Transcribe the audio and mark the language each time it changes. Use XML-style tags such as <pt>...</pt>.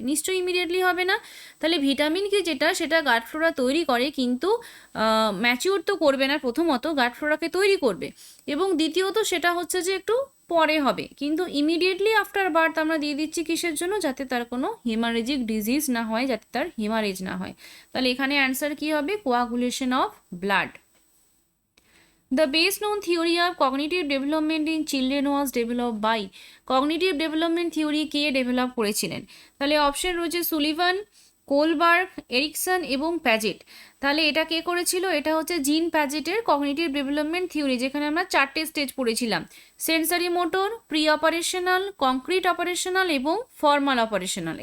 <bn>নিশ্চয়ই ইমিডিয়েটলি হবে না। তাহলে ভিটামিন কি যেটা সেটা গাট ফ্লোরা তৈরি করে কিন্তু ম্যাচিউর তো করবে না, প্রথমত গাট ফ্লোরাকে তৈরি করবে এবং দ্বিতীয়ত সেটা হচ্ছে যে একটু পরে হবে, কিন্তু ইমিডিয়েটলি আফটার বার্থ আমরা দিয়ে দিচ্ছি কিসের জন্য, যাতে তার কোনো হেমারেজিক ডিজিজ না হয়, যাতে তার হেমারেজ না হয়। তাহলে এখানে অ্যান্সার কি হবে, coagulation of blood.</bn> <en>The best known theory of cognitive development in children was developed by,</en> <bn>cognitive development theory K develop করেছিলেন? তাহলে অপশন রয়েছে সুলিভান, কোলবার্গ, এরিকসন এবং প্যাজেট। তাহলে এটা কে করেছিল, এটা হচ্ছে জিন প্যাজেটের কগনিটিভ ডেভেলপমেন্ট থিওরি, যেখানে আমরা 4টে স্টেজ পড়েছিলাম, sensory motor, pre operational, concrete operational এবং ফর্মাল অপারেশনাল।</bn>